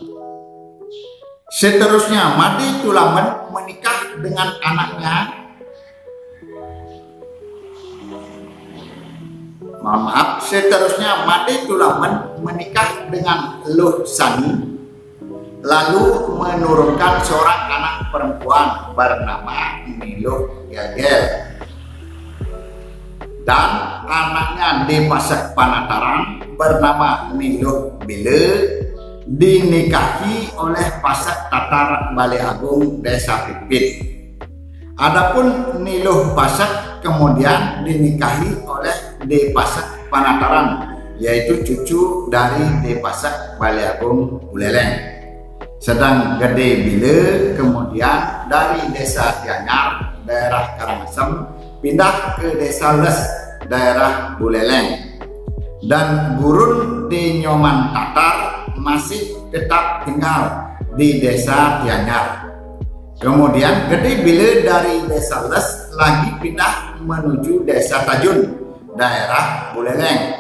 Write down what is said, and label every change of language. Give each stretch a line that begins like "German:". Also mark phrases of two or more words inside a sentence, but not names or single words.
Indonesian: Seterusnya Made Tulamben menikah dengan anaknya, seterusnya Made Tulamben menikah dengan Luh Sani, lalu menurunkan seorang anak perempuan bernama Niluh Gagel, dan anaknya di Pasak Panataran bernama Niluh Bile dinikahi oleh Pasak Tatar Balai Agung Desa Pipit. Adapun Niluh Pasak kemudian dinikahi oleh di Pasak Panataran, yaitu cucu dari di Pasak Balai Agung Buleleng. Sedang Gede Bile kemudian dari Desa Tianyar, daerah Karangasem, pindah ke Desa Les, daerah Buleleng. Dan Gurun di Nyoman Tatar masih tetap tinggal di Desa Tianyar. Kemudian Gede Bile dari Desa Les lagi pindah menuju Desa Tajun, daerah Buleleng.